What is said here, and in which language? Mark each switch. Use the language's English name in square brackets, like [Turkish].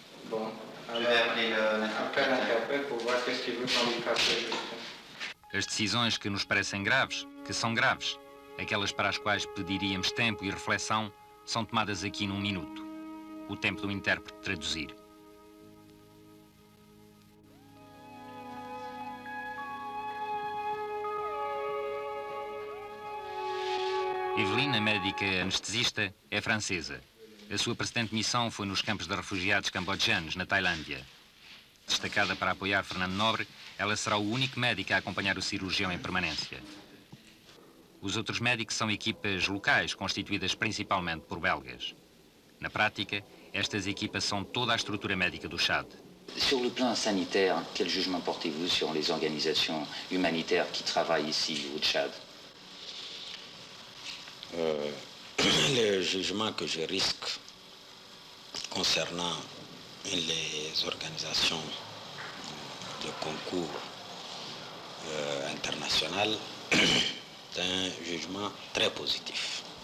[French] Bon, alors, appelle l'interprète pour voir qu'est-ce qu'il veut qu'on lui fasse juste. [Portuguese] As decisões que nos parecem graves, que são graves, aquelas para as quais pediríamos tempo e reflexão, são tomadas aqui num minuto. O tempo do intérprete traduzir. Evelina, médica anestesista, é francesa. A sua precedente missão foi nos campos de refugiados cambodjanos, na Tailândia. Destacada para apoiar Fernando Nobre, ela será o único médico a acompanhar o cirurgião em permanência. Os outros médicos são equipas locais, constituídas principalmente por belgas. Na prática, estas equipas são toda a estrutura médica do Chad. [French] Sur le plan sanitaire, quel jugement portez-vous sur les organisations humanitaires qui travaillent ici au Tchad? Le jugement que je risque concernant les organisations de concours international est un jugement très positif.